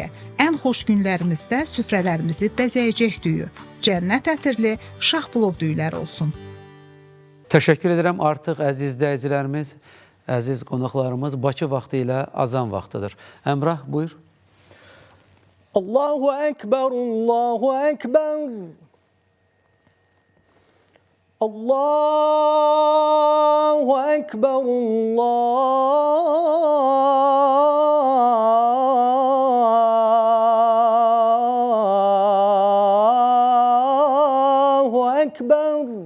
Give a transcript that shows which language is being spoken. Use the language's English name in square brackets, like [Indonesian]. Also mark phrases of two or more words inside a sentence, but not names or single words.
[Azerbaijani] Ən xoş günlərimizdə süfrələrimizi bəzəyəcək düyü. Cənnət ətirli şah plov düyüləri olsun. Təşəkkür edirəm. Artıq əziz izləyicilərimiz, əziz qonaqlarımız Bakı vaxtı ilə azan vaxtıdır. Əmrah, buyur. [Arabic] الله أكبر، الله أكبر. الله أكبر، الله أكبر.